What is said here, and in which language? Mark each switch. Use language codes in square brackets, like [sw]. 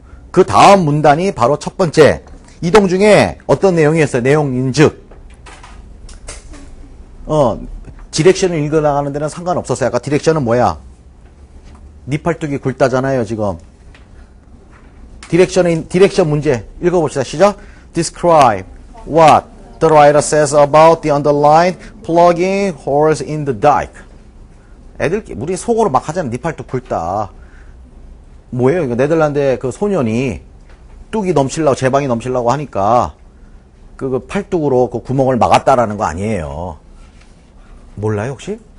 [ko] 그 다음 문단이 바로 첫 번째. 이동 중에 어떤 내용이었어요? 내용인즉 디렉션을 읽어나가는 데는 상관없었어요. 아까 디렉션은 뭐야? 니 팔뚝이 굵다잖아요, 지금. 디렉션 문제 읽어봅시다. 시작. [en] Describe what the writer says about the underlined plugging holes in the dike. [ko] 우리 속으로 막 하잖아. 니 팔뚝 굵다. 뭐예요? 이거 네덜란드의 그 소년이 뚝이 넘치려고, 제방이 넘치려고 하니까 그 팔뚝으로 그 구멍을 막았다라는 거 아니에요. 몰라요, 혹시?